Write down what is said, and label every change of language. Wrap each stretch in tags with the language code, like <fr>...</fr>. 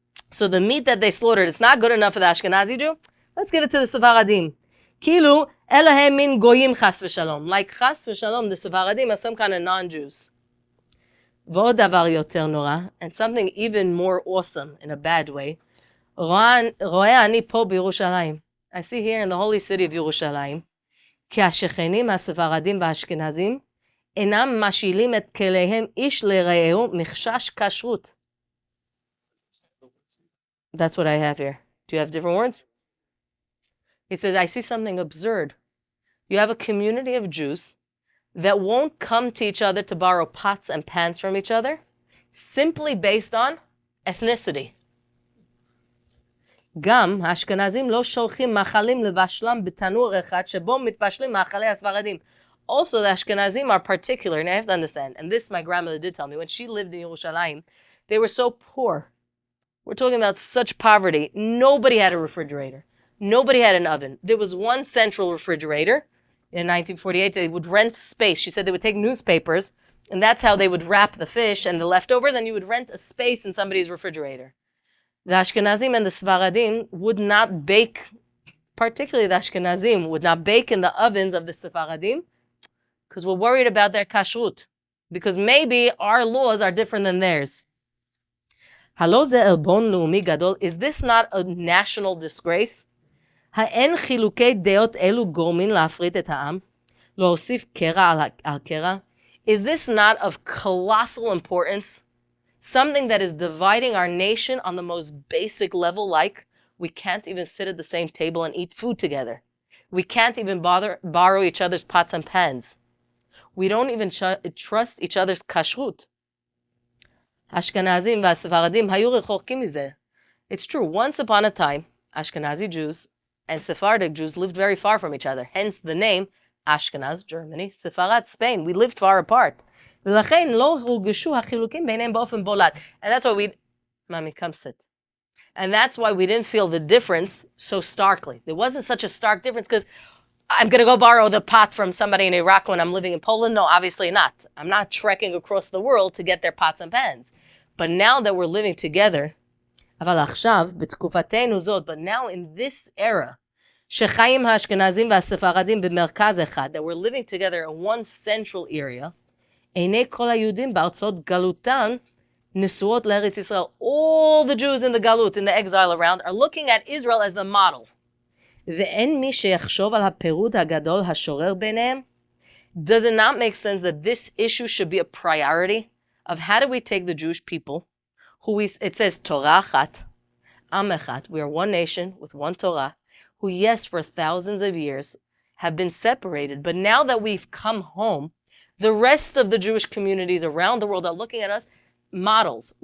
<en>So the meat that they slaughtered, it's not good enough for the Ashkenazi Jew. Let's give it to the Sefaradim.</en> <he>Kilu Elahem min goyim chas v'shalom.</he> <en>Like chas v'shalom, the Sefaradim are some kind of non-Jews.</en> <he>V'od davar yoter nora,</he> <en>and something even more awesome in a bad way.</en> <he>Ro'eh ani po b'Yerushalayim.</he> <en>I see here in the holy city of Yerushalayim,</en> <he>ki השכנים הספרדים והאשכנזים אינם משאילים את כליהם איש לרעהו מחשש כשרות.</he> <en>That's what I have here. Do you have different words? He says, I see something absurd. You have a community of Jews that won't come to each other to borrow pots and pans from each other, simply based on ethnicity.</en> <he>גם האשכנזים לא שולחים מאכלים לבשלם בתנור אחד שבו מתבשלים מאכלי הספרדים.</he> <en>Also, the Ashkenazim are particular, and I have to understand, and this my grandmother did tell me, when she lived in Yerushalayim, they were so poor. We're talking about such poverty. Nobody had a refrigerator. Nobody had an oven. There was one central refrigerator. In 1948, they would rent space. She said they would take newspapers, and that's how they would wrap the fish and the leftovers, and you would rent a space in somebody's refrigerator. The Ashkenazim and the Sfaradim would not bake, particularly the Ashkenazim, would not bake in the ovens of the Sfaradim, because we're worried about their kashrut, because maybe our laws are different than theirs. Is this not a national disgrace?</en> <he>האין חילוקי דעות אלו גורמים להפריט את העם? להוסיף קרע על קרע?</he> <en>Is this not of colossal importance? Something that is dividing our nation on the most basic level, like we can't even sit at the same table and eat food together. We can't even borrow each other's pots and pans. We don't even trust each other's kashrut.</en> <he>Ashkenazim והספרדים היו רחוקים מזה.</he> <en>It's true, once upon a time, Ashkenazi Jews and Sephardic Jews lived very far from each other. Hence the name Ashkenaz, Germany, Sepharad, Spain. We lived far apart.</en> <he>ולכן לא הורגשו החילוקים ביניהם באופן בולט.</he> <en>And that's why Mommy, come sit. And that's why we didn't feel the difference so starkly. There wasn't such a stark difference because I'm going to go borrow the pot from somebody in Iraq when I'm living in Poland. No, obviously not. I'm not trekking across the world to get their pots and pans. But now that we're living together,</en> <he>אבל עכשיו, בתקופתנו זאת,</he> <en>but now in this era,</en> <he>שחיים האשכנזים והספרדים במרכז אחד,</he> <en>that we're living together in one central area,</en> <he>עיני כל היהודים בארצות גלותן נשואות לארץ ישראל.</he> <en>All the Jews in the galut, in the exile around, are looking at Israel as the model.</en> <he>ואין מי שיחשוב על הפירוד הגדול השורר ביניהם.</he> <en>Does it not make sense that this issue should be a priority of how do we take the Jewish people, it says</en> <he>Torah achat, Am echad,</he> <en>we are one nation with one Torah, who yes, for thousands of years have been separated, but now that we've come home, the rest of the Jewish communities around the world are looking at us, models.</en>